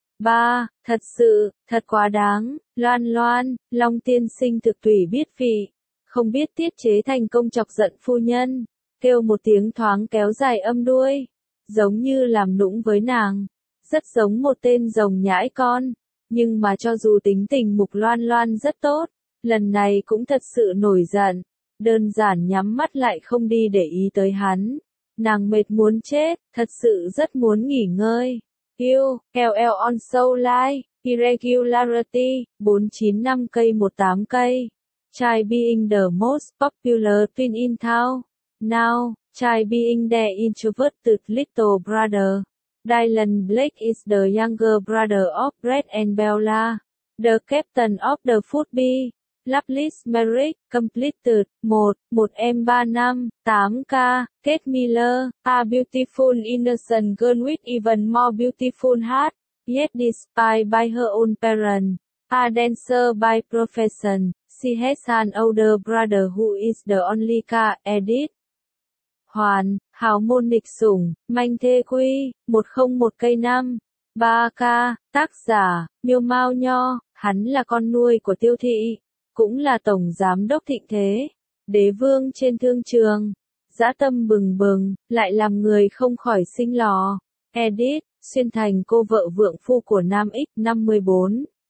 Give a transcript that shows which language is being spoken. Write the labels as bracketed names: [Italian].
[Vietnamese] Ba, thật sự, thật quá đáng, Loan Loan, Long Tiên Sinh thực tủy biết vị, không biết tiết chế thành công chọc giận phu nhân, kêu một tiếng thoáng kéo dài âm đuôi, giống như làm nũng với nàng. Rất giống một tên rồng nhãi con, nhưng mà cho dù tính tình Mục Loan Loan rất tốt, lần này cũng thật sự nổi giận, đơn giản nhắm mắt lại không đi để ý tới hắn. Nàng mệt muốn chết, thật sự rất muốn nghỉ ngơi. [English] Yêu, LL on Soul Life, Irregularity, 495K18K, Try being the most popular twin in town, now, try being the introvert to little brother. Dylan Blake is the younger brother of Brett and Bella, the captain of the football. Lovelace Merrick, completed, 1.1M358K, Kate Miller, a beautiful innocent girl with even more beautiful heart, yet despised by her own parents, a dancer by profession, she has an older brother who is the only car addict. [Vietnamese] Hoàn, hào môn nịch sủng, manh thê quy, 101K5, 3K, tác giả, Miêu Mao Nho, hắn là con nuôi của Tiêu Thị, cũng là tổng giám đốc thịnh thế, đế vương trên thương trường, dã tâm bừng bừng, lại làm người không khỏi sinh lò, edit, xuyên thành cô vợ vượng phu của Nam X54.